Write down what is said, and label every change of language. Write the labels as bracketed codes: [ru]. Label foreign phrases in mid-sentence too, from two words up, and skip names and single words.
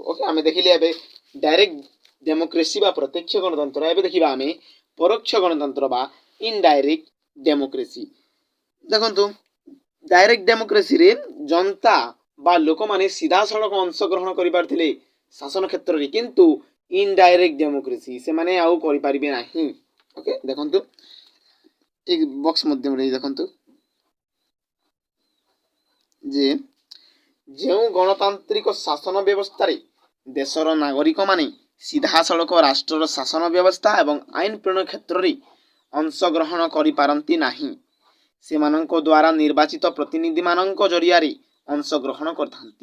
[or] ଓକେ, ଆମେ ଦେଖିଲେ ଏବେ [en] direct democracy [or] ବା ପ୍ରତ୍ୟକ୍ଷ ଗଣତନ୍ତ୍ର, ଏବେ ଦେଖିବା ଆମେ ପରୋକ୍ଷ ଗଣତନ୍ତ୍ର ବା [en] indirect democracy. [or] ଦେଖନ୍ତୁ [en] direct democracyରେ [or] ଜନତା ବା ଲୋକମାନେ ସିଧାସଳଖ ଅଂଶଗ୍ରହଣ କରିପାରିଥିଲେ ଶାସନ କ୍ଷେତ୍ରରେ, କିନ୍ତୁ [en] indirect democracy [or] ସେମାନେ ଆଉ କରିପାରିବେ ନାହିଁ। ଓକେ, ଦେଖନ୍ତୁ ଏଇ ବକ୍ସ ମାଧ୍ୟମେ ଦେଖନ୍ତୁ ଯେ ଯେଉଁ ଗଣତାନ୍ତ୍ରିକ ଶାସନ ବ୍ୟବସ୍ଥାରେ ଦେଶର ନାଗରିକମାନେ ସିଧାସଳଖ ରାଷ୍ଟ୍ରର ଶାସନ ବ୍ୟବସ୍ଥା ଏବଂ ଆଇନ ପ୍ରଣୟନ କ୍ଷେତ୍ରରେ ଅଂଶଗ୍ରହଣ କରିପାରନ୍ତି ନାହିଁ, ସେମାନଙ୍କ ଦ୍ୱାରା ନିର୍ବାଚିତ ପ୍ରତିନିଧିମାନଙ୍କ ଜରିଆରେ ଅଂଶଗ୍ରହଣ କରିଥାନ୍ତି।